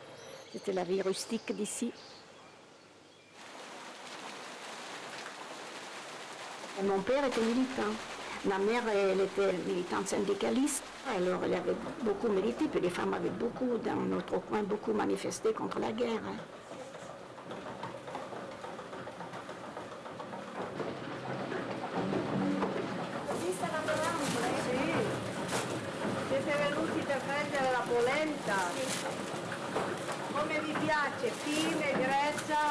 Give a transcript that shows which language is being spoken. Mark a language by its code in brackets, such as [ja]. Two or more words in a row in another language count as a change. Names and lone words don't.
[fr] C'était la vie rustique d'ici. Mon père était militant. Ma mère, elle était militante syndicaliste. Alors, elle avait beaucoup milité, puis les femmes avaient beaucoup, dans notre coin, beaucoup manifesté contre la guerre. Hein. [it] Siete venuti per prendere la polenta? Come vi piace? Fine, grezza?